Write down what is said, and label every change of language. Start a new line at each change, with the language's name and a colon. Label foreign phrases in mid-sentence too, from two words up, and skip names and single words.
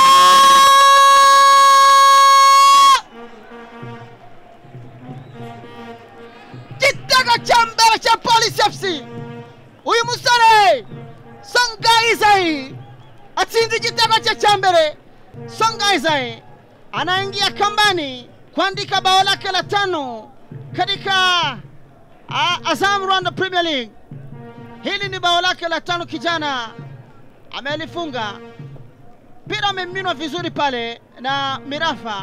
Kinyarwanda: Igitego cyambere cya Police FC uyu musore Songaizayi atsinze igitego cye cyambere Songaizayi
Swahili: anaingia kambani kuandika bao lake la 5 katika Azam Rwanda Premier League. Hili ni bao lake la 5 kijana amelifunga. Mpira umeminwa vizuri pale na Mirafa.